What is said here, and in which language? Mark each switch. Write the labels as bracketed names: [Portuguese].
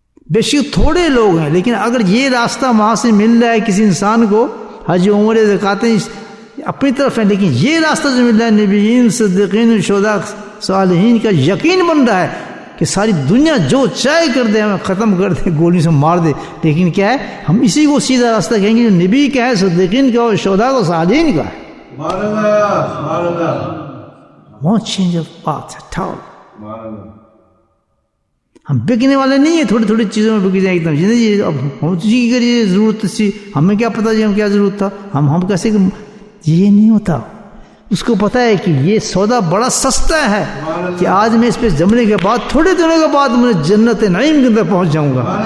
[Urdu] بے شک تھوڑے لوگ ہیں، لیکن اگر یہ راستہ وہاں سے مل رہا ہے کسی انسان کو، حج عمرے زکاتیں اپنی طرف ہیں، لیکن یہ راستہ جو مل رہا ہے نبیین، صدیقین، شہداء، صالحین کا یقین بن رہا ہے کہ ساری دنیا جو چاہے کر دے، ہمیں ختم کر دے، گولی سے مار دے، لیکن کیا ہے، ہم اسی کو سیدھا راستہ کہیں گے جو نبی کا ہے، صدیقین کا اور شہداء کا، صالحین کا ہے. سبحان اللہ، سبحان اللہ. [English] Won't change of path at all. [Urdu] ہم بکنے والے نہیں ہیں، تھوڑی تھوڑی چیزوں میں بک جائیں ایک دم. جی اب ہم جی کریے ضرورت تھی، ہمیں کیا پتا جی ہم کیا ضرورت تھا، ہم کیسے، یہ نہیں ہوتا. اس کو پتا ہے کہ یہ سودا بڑا سستا ہے کہ آج میں اس پہ جمنے کے بعد تھوڑے دنوں کے بعد میں جنت نعیم کے اندر پہنچ جاؤں گا.